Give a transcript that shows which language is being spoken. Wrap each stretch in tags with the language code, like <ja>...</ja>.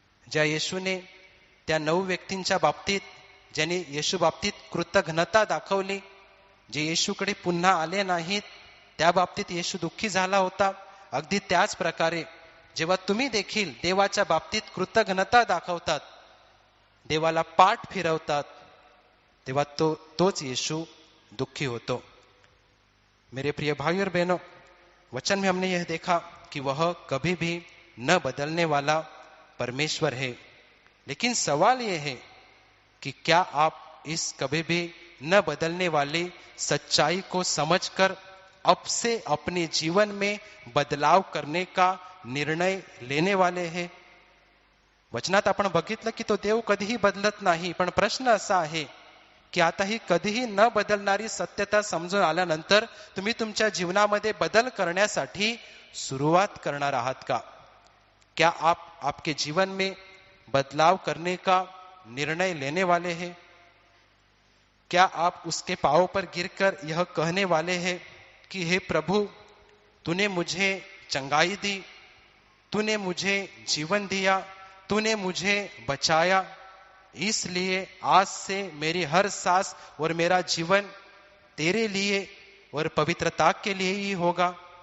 <mr>ज्या येशूने त्या 9 व्यक्तींच्या बाबतीत ज्यांनी येशू बाबतीत कृतज्ञता दाखवली, जे येशूकडे पुन्हा आले नाहीत, त्या बाबतीत येशू दुःखी झाला होता, अगदी त्याच प्रकारे जेव्हा तुम्ही देखील देवाच्या बाबतीत कृतज्ञता दाखवतात, देवाला पाठ फिरवतात, तेव्हा तोच येशू दुःखी होतो।</mr> <hi>मेरे प्रिय भाई और बहनों, वचन में हमने यह देखा कि वह कभी भी न बदलने वाला परमेश्वर है, लेकिन सवाल यह है कि क्या आप इस कभी भी न बदलने वाली सच्चाई को समझकर अब से अपने जीवन में बदलाव करने का निर्णय लेने वाले हैं?</hi> <mr>वचनात आपण बघितलं की तो देव कधीही बदलत नाही, पण प्रश्न असा आहे की आता ही कधीही न बदलणारी सत्यता समजून आल्यानंतर तुम्ही तुमच्या जीवनामध्ये बदल करण्यासाठी सुरुवात करणार आहात का?</mr> <hi>क्या आप आपके जीवन में बदलाव करने का निर्णय लेने वाले हैं? क्या आप उसके पांवों पर गिरकर यह कहने वाले हैं कि हे प्रभु, तूने मुझे चंगाई दी, तूने मुझे जीवन दिया, तूने मुझे बचाया, इसलिए आज से मेरी हर सांस और मेरा जीवन तेरे लिए और पवित्रता के लिए ही होगा।</hi>